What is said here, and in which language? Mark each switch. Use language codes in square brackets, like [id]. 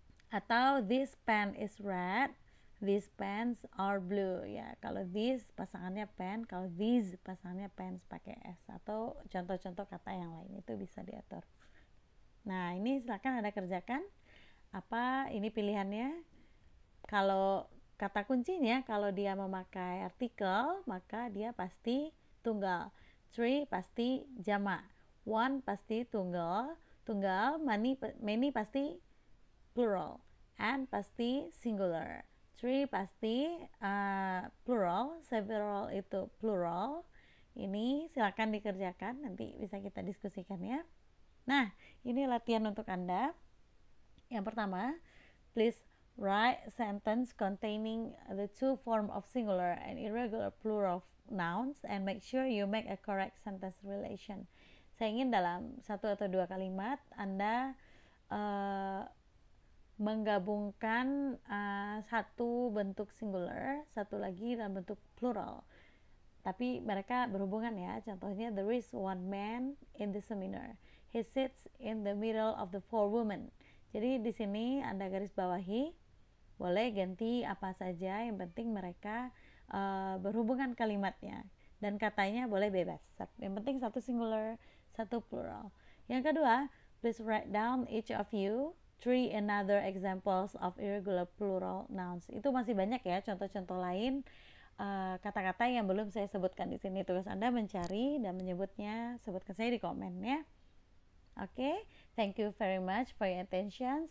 [en] Atau this pen is red, these pens are blue ya. [id] Kalau this pasangannya pen, kalau these pasangannya pens pakai s. Atau contoh-contoh kata yang lain itu bisa diatur. Nah, ini silakan Anda kerjakan. Apa ini pilihannya? Kalau kata kuncinya, kalau dia memakai artikel, maka dia pasti tunggal. Three pasti jamak. One pasti tunggal. Many pasti plural. And pasti singular. Three pasti plural. Several itu plural. Ini silakan dikerjakan, nanti bisa kita diskusikan ya. Nah, ini latihan untuk Anda. Yang pertama, [en] please write sentence containing the two form of singular and irregular plural nouns and make sure you make a correct sentence relation. [id] Saya ingin dalam satu atau dua kalimat Anda menggabungkan satu bentuk singular, satu lagi dalam bentuk plural. Tapi mereka berhubungan ya. [en] Contohnya, there is one man in the seminar. He sits in the middle of the four women. [id] Jadi di sini Anda garis bawahi, boleh ganti apa saja, yang penting mereka berhubungan kalimatnya, dan katanya boleh bebas, yang penting satu singular satu plural. Yang kedua, [en] please write down each of you three another examples of irregular plural nouns. [id] Itu masih banyak ya contoh-contoh lain kata-kata yang belum saya sebutkan di sini. Tugas Anda mencari dan menyebutnya, sebutkan saya di komen ya. [en] Oke, thank you very much for your attention.